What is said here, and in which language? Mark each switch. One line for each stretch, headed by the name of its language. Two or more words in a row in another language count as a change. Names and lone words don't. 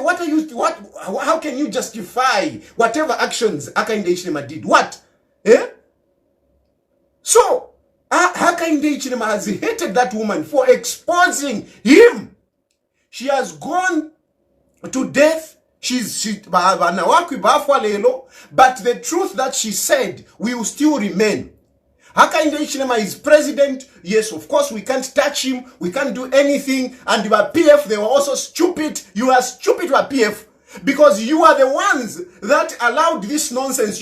English: How can you justify whatever actions Hakainde Hichilema did? What? So Hakainde Hichilema has hated that woman for exposing him. She has gone to death.
Bemba: She's Nawakwi bafwa lelo,
English: but the truth that she said will still remain. Hakainde Hichilema is president. Yes, of course, we can't touch him. We can't do anything. And your PF, they were also stupid. You are stupid, your PF, because you are the ones that allowed this nonsense.